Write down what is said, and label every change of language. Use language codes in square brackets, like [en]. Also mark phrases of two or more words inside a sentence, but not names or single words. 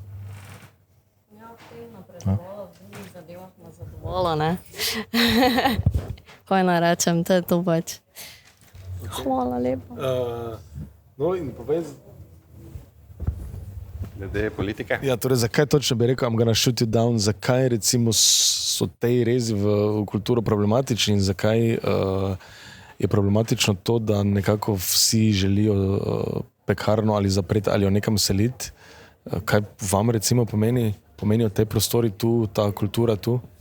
[sl] Ja, prej napredovala v drugih zadevah na zadovoljala, ne. Kaj naj rečem, to je to pač. Hvala lepa. No in povedz... Glede politike? Ja, torej, zakaj točno bi rekel, [en] I'm gonna shoot you down, [sl] zakaj recimo so tej rezi v kulturo problematični in zakaj je problematično to, da nekako vsi želijo pekarno ali zapreti ali jo nekam seliti? Kaj vam recimo pomenijo te prostori tu, ta kultura tu?